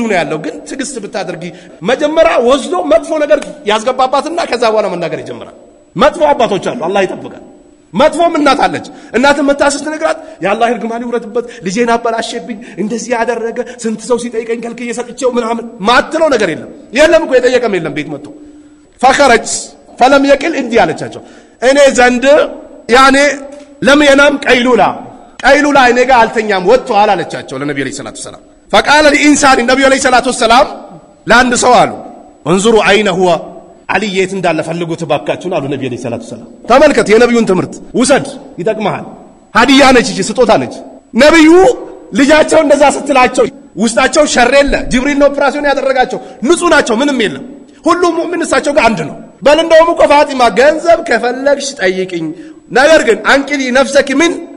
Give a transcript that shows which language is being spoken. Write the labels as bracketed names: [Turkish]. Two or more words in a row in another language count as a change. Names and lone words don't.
[Amharic] ነው ያለው ግን ትግስት ብታደርጊ መጀመሪያ ወስዶ መጥፎ ነገር ያስገባባትና ከዛ በኋላ መናገር ይጀምራል መጥፎ አባቶች አሉ አላህ ይጠብቃል መጥፎም እናት አለች እናት መታሰስ ተነግራት ያላህ እርግማን ይውረድበት ልጄን አበላሽብኝ እንደዚህ ያደረገ ስንት ሰው ሲጠይቀኝ ከልክዬ ሰጥቼው ምናምን ማትለው ነገር የለም እኮ የጠየቀም የለም ቤት መጥቶ [Arabic] فخرج فلم يقل [Amharic] እንዲህ አለቻቸው እኔ ዘንድ ያኔ ለም የናም ቀይሉላ እኔ ጋር አልተኛም ወጥቷል አለቻቸው ለነብዩ [Arabic] عليه الصلاة والسلام فقال الانسان [Amharic] ነብዩ [Arabic] عليه الصلاة والسلام [Amharic] ለአንድ ሰው አሉ [Arabic] انظروا اين هو علي [Amharic] የት እንዳለ ፈልጉት ባካችሁን አሉ ነብዩ [Arabic] عليه الصلاة والسلام [Amharic] ተመልከት የነብዩን ትምህርት ውሰድ ይጠቅምሃል ሀዲያ ነች እቺ ስጦታ ነች ነብዩ ልጃቸው እንደዛ ስትላቸው ውስጣቸው ሸር የለ ጅብሪል ነው ኦፕራሲዮን ያደረጋቸው ንጹህ ናቸው ምንም የለም ሁሉም ሙእሚን እሳቸው ጋር አንድ ነው በል እንደውም እኮ ፋጢማ ገንዘብ ከፈለግሽ ጠይቅኝ ነገር ግን [Arabic] أنقذي نفسك [Amharic] ምን